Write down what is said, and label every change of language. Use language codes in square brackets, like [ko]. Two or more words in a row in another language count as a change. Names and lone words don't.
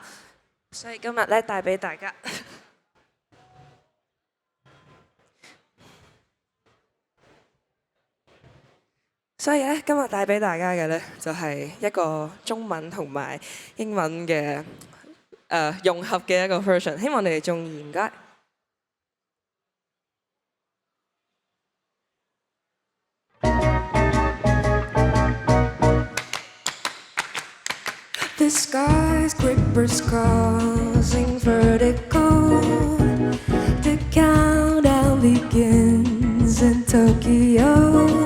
[yue] 所以今日咧帶俾大家，所以咧今日帶俾大家嘅呢，就係一個中文同埋英文嘅融合嘅一個 version， 希望你哋中意，唔該。 [en] The skyscrapers causing vertigo. The countdown begins in Tokyo.